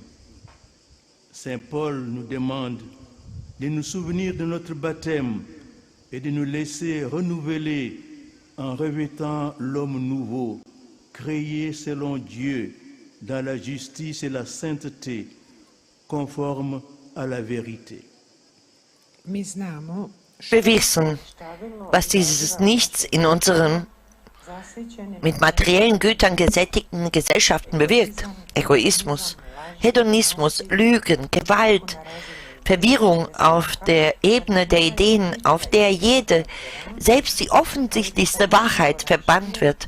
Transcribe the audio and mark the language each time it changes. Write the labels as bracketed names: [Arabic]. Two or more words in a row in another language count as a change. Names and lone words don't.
[French] Saint Paul nous demande de nous souvenir de notre baptême et de nous laisser renouveler en revêtant l'homme nouveau, créé selon Dieu dans la justice et la sainteté, conforme à la vérité. [German] Wir wissen, was dieses Nichts in unseren mit materiellen Gütern gesättigten Gesellschaften bewirkt. Egoismus, Hedonismus, Lügen, Gewalt, Verwirrung auf der Ebene der Ideen, auf der jede, selbst die offensichtlichste Wahrheit verbannt wird.